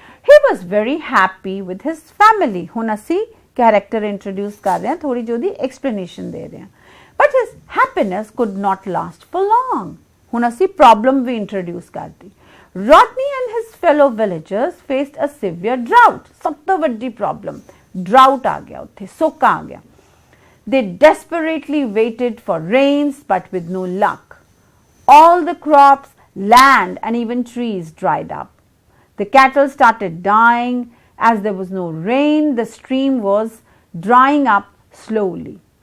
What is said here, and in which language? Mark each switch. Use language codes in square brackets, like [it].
[en] He was very happy with his family. [pa] ਹੁਣ ਅਸੀਂ character introduce ਕਰ ਰਹੇ ਹਾਂ, ਥੋੜੀ ਜਿਹੀ ਉਹਦੀ explanation ਦੇ ਰਹੇ ਹਾਂ. [en] But his happiness could not last for long. [pa] ਹੁਣ ਅਸੀਂ problem ਵੀ introduce ਕਰਤੀ. [en] Rodney and his fellow villagers faced a severe drought. [pa] ਸਭ ਤੋਂ ਵੱਡੀ problem, drought ਆ ਗਿਆ ਉੱਥੇ, ਸੋਕਾ ਆ ਗਿਆ. [en] They desperately waited for rains but with no luck. All the crops, land and even trees dried up. The cattle started dying. As there was no rain, the stream was drying up slowly.